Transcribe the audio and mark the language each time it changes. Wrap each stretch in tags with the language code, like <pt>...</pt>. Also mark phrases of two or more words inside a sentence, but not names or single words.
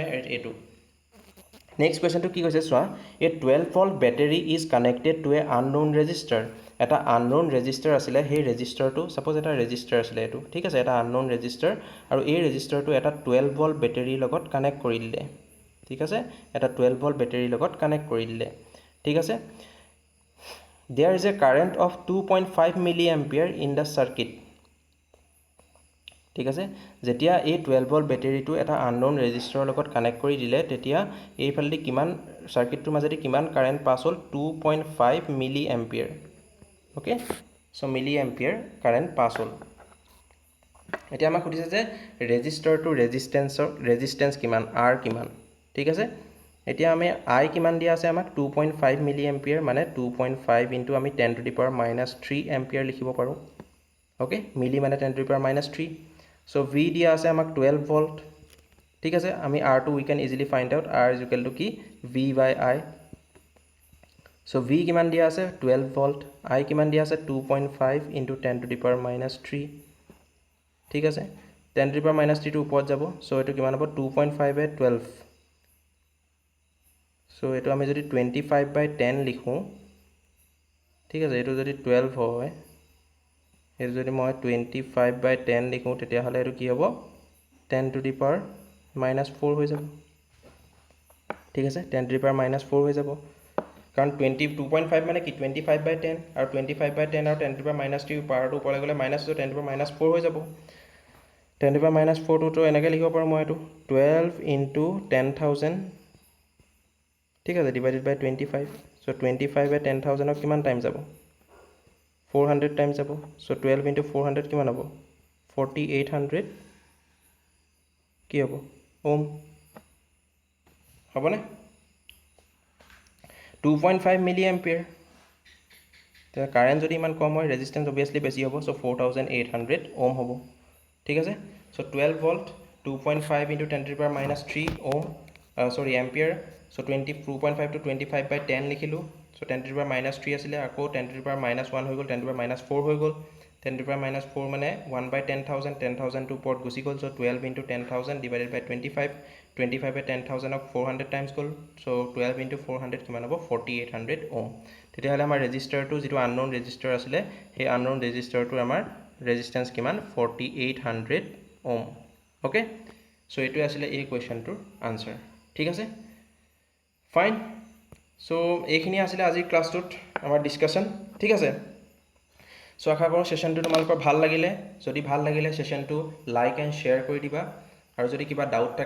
<as>এটো নেক্সট কোৱেশ্চনটো কি কৈছে চোৱা</as> <en>a 12 volt battery is connected to a unknown resistor</en> <as>এটা</as> <en>unknown resistor</en> <as>আছিল সেই ৰেজিস্টাৰটো সাপোজ এটা ৰেজিস্টাৰ আছিল এটো ঠিক আছে এটা</as> <en>unknown resistor</en> <as>আৰু এই ৰেজিস্টাৰটো এটা 12 ভোল্ট ব্যাটাৰীৰ লগত কানেক্ট কৰি দিলে ঠিক আছে এটা 12 ভোল্ট ব্যাটাৰীৰ লগত কানেক্ট কৰি দিলে ঠিক আছে</as> <en>there is a current of 2.5 milliampere in the circuit</en> <as>ঠিক আছে যেতিয়া এই 12 ভোল্ট ব্যাটাৰীটো এটা আননোন ৰেজিস্টাৰৰ লগত কানেক্ট কৰি দিলে তেতিয়া এই ফালদি কিমান সাৰ্কিটটোৰ মাজেদি কিমান</as> <en>current pass</en> <as>হল</as> <en>2.5 milli ampere okay so milli ampere current pass</en> <as>হল এতিয়া আমাক সুধিছে যে ৰেজিস্টাৰটো ৰেজিস্ট্যান্স কিমান r কিমান ঠিক আছে এতিয়া আমি i কিমান দিয়া আছে আমাক</as> <en>2.5 milli ampere</en> <as>মানে 2.5 ইনটু আমি</as> <en>10 to the power -3 ampere</en> <as>লিখিব পাৰো</as> <en>okay milli</en> <as>মানে</as> <en>10 to the power -3 so v</en> <as>দিয়া আছে আমাক 12 ভোল্ট ঠিক আছে আমি r টো</as> <en>we can easily find out r is equal to</en> <as>কি</as> <en>v by i so v</en> <as>কিমান দিয়া আছে 12 ভোল্ট i কিমান দিয়া আছে</as> <en>2.5 into 10 to the power -3</en> <as>ঠিক আছে</as> <en>10 to the power -3</en> <as>টো ওপৰত যাব so এটো কিমান হ'ব 2.5 এ 12 so এটো আমি যদি 25/10 লিখো ঠিক আছে এটো যদি 12 হয় এটো যদি মই 25/10 লিখো তেতিয়া হলে এটো কি হ'ব</as> <en>10 to the</en> <as>power -4 হৈ যাব ঠিক আছে</as> <en>10 to the power -4</en> <as>হৈ যাব কাৰণ 2.5 মানে কি 25/10 আৰু 25/10 আৰু</as> <en>10 to the power -3</en> <as>পাৱাৰটো ওপৰলৈ গলে মাইনাস</as> <en>10 to the power -4</en> <as>হৈ যাব</as> <en>10 to the power -4</en> <as>টো এনেকৈ লিখিব পাৰো মই এটো 12 into 10000 ঠিক আছে</as> <en>divided by 25 so 25</en> <as>এ 10000 ক কিমান টাইম যাব 400 টাইম যাব সো 12 into 400 কিমান হ'ব 4800 কি হ'ব ওম হ'বনে</as> <en>2.5 milli ampere</en> <as>তে কারেন্ট যদি ইমান কম হয় ৰেজিস্ট্যান্স obviously বেছি হ'ব সো 4800 ওম হ'ব ঠিক আছে সো 12 ভোল্ট</as> <en>2.5 into 10 to the power -3</en> <as>ওম</as> <en>sorry ampere so 2.5 to 25/10</en> <as>লিখিলো</as> <en>so 10 to the power -3</en> <as>আছিল আকৌ</as> <en>10 to the power -1</en> <as>হৈ গল</as> <en>10 to the power -4</en> <as>হৈ গল</as> <en>10 to the power -4</en> <as>মানে 1/10000 10000 টো ওপৰত গুচি গল</as> <en>so 12 into 10000 divided by 25</en> <as>25 এ 10000 ক 400 টাইমছ গল so 12 into 400 কিমান হ'ব 4800 ওম তেতিয়া হলে আমাৰ ৰেজিস্টাৰটো যেটো আননোন ৰেজিস্টাৰ আছিল সেই আননোন ৰেজিস্টাৰটোৰ আমাৰ ৰেজিস্ট্যান্স কিমান 4800 ওম</as> <en>okay so</en> <as>এটো আছিল এই কোৱেশ্চনটোৰ আনসাৰ ঠিক আছে</as> <en>fine so</en> <as>এইখিনি আছিল আজিৰ ক্লাছটোত আমাৰ ডিসকাশন ঠিক আছে সো আশা কৰো সেশনটো তোমালোকৰ ভাল লাগিলে যদি ভাল লাগিলে সেশনটো</as> <en>like and share</en> <as>কৰি দিবা আৰু যদি কিবা ডাউট থাকে</as>